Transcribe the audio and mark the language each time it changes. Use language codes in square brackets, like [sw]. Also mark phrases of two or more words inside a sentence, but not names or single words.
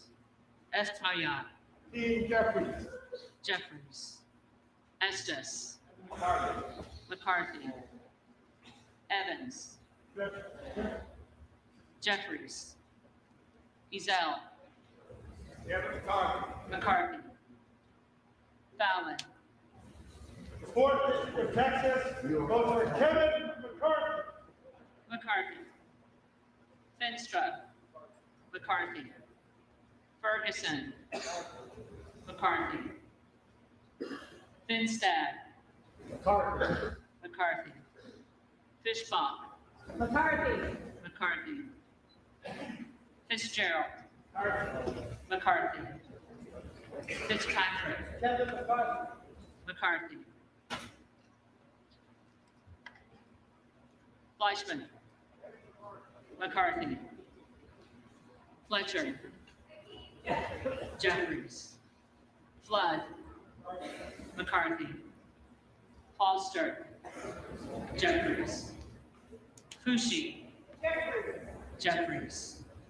[en] Espaillat. Jeffries. Estes. McCarthy. Evans. Jeffries. Ezell. McCarthy. Fallon. The Fourth District of Texas votes for Kevin McCarthy. McCarthy. Finstra. McCarthy. Ferguson. McCarthy. Finstad. McCarthy. Fishbach. McCarthy. McCarthy. Fitzgerald. McCarthy. Fitzpatrick. McCarthy. Fleischman. McCarthy. Fletcher. Jeffries. Flood. McCarthy. Foster. Jeffries. Fushi. Jeffries.